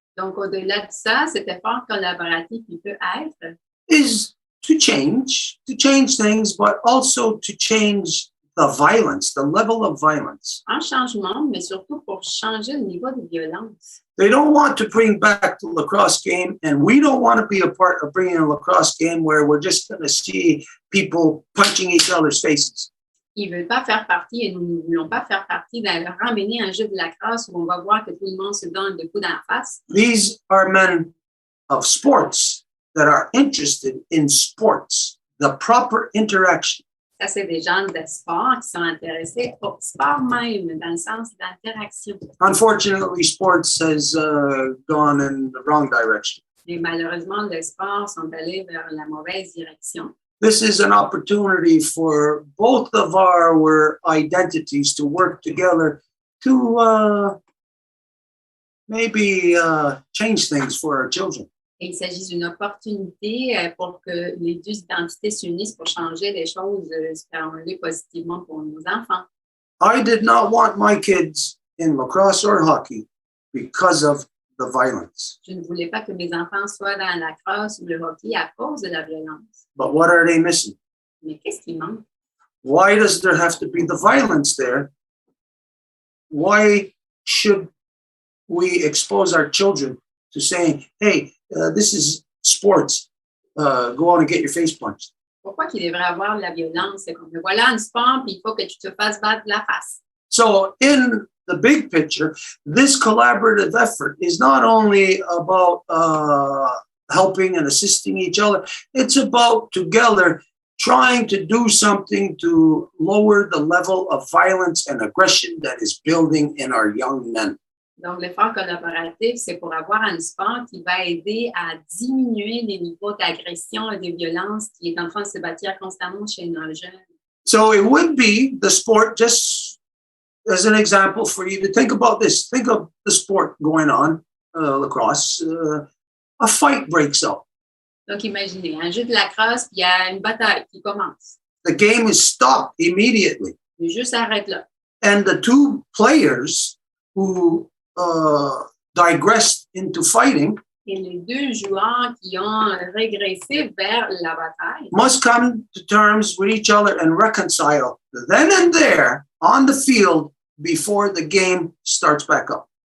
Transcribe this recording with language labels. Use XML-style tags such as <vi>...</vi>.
<fr>Donc, au-delà de ça, cet effort collaboratif, il peut être</fr> <en>is to change things, but also to change the violence, the level of violence.</en> <fr>un changement, mais surtout pour changer le niveau de violence.</fr> <en>They don't want to bring back the lacrosse game, and we don't want to be a part of bringing a lacrosse game where we're just going to see people punching each other's faces.</en> <fr>Ils ne veulent pas faire partie, et nous ne voulons pas faire partie de ramener un jeu de lacrosse où on va voir que tout le monde se donne des coups dans la face.</fr> <en>These are men of sports that are interested in sports, the proper interaction.</en> <fr>Ça, c'est des gens de sport qui sont intéressés au sport même, dans le sens d'interaction.</fr> <en>Unfortunately, sports has gone in the wrong direction.</en> <fr>Mais malheureusement, les sports sont allés vers la mauvaise direction.</fr> <en>This is an opportunity for both of our identities to work together to maybe change things for our children.</en> <fr>Et il s'agit d'une opportunité pour que les deux identités s'unissent pour changer les choses, espérons-le positivement pour nos enfants.</fr> <en>I did not want my kids in lacrosse or hockey because of the violence.</en> <fr>Je ne voulais pas que mes enfants soient dans la lacrosse ou le hockey à cause de la violence.</fr> <en>But what are they missing?</en> <fr>Mais qu'est-ce qui manque?</fr> <en>Why does there have to be the violence there? Why should we expose our children to saying, hey, this is sports, go out and get your face punched?</en> <fr>Pourquoi qu'il devrait avoir de la violence? C'est comme, voilà un sport, puis il faut que tu te fasses battre la face.</fr> <en>So in the big picture, this collaborative effort is not only about helping and assisting each other, it's about together trying to do something to lower the level of violence and aggression that is building in our young men.</en> <fr>Donc, l'effort collaboratif, c'est pour avoir un sport qui va aider à diminuer les niveaux d'agression et de violence qui est en train de se bâtir constamment chez nos jeunes.</fr> <en>So it would be the sport, just as an example for you to think about this. Think of the sport going on, lacrosse. A fight breaks out.</en> <fr>Donc, imaginez, un jeu de lacrosse, puis il y a une bataille qui commence.</fr> <en>The game is stopped immediately.</en> <fr>Le jeu s'arrête là.</fr> <en>And the two players who digressed into fighting</en> <fr>Et les deux joueurs qui ont régressé vers la bataille</fr> <en>must come to terms with each other and reconcile then and there on the field before the game starts back up.</en>